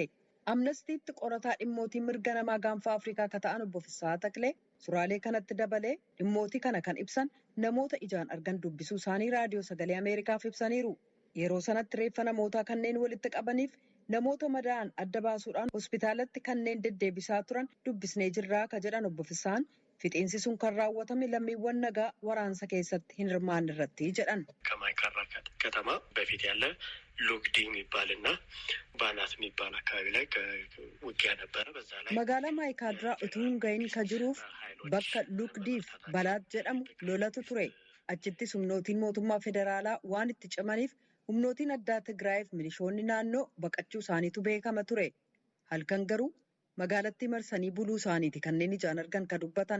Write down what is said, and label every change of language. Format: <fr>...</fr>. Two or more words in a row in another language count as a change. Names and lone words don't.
<om>Amnestiitti qorataa dhimmootii mirga namaa gaanfa Afrikaa akka ta'an obbo Fissaa Taklee suraalee kanatti dabalee dhimmootii kana kan ibsan namoota ijaan argan dubbisuu isaanii raadiyoo sagalee Ameerikaaf ibsaniiru. Yeroo sanatti reeffa namootaa kanneen walitti qabaniif namoota madaa'an adda baasuudhaan hospitaalatti kanneen deddeebisaa turan dubbisnee jirraa ka jedhan obbo Fissaan fixiinsi sun kan raawwatame lammiiwwan nagaa waraansa keessatti hin hirmaanne irratti jedhan.</om> <am>ከማይካድራ ከተማ በፊት ያለ ሉግዲ የሚባልና ባናት የሚባል አካባቢ ላይ ውጊያ ነበረ። በዛ ላይ</am> <om>magaalaa Maayikaadiraa utuu hin gahin ka jiruuf bakka Lugdiif Balaat jedhamu lolatu ture. Achittis humnootiin mootummaa federaalaa waan itti cimaniif humnootiin addaa Tigraayiif milishoonni naannoo baqachuu isaaniitu beekama ture. Halkan garuu magaalattii marsanii buluu isaaniiti kanneen ijaan argan ka dubbatan.</om>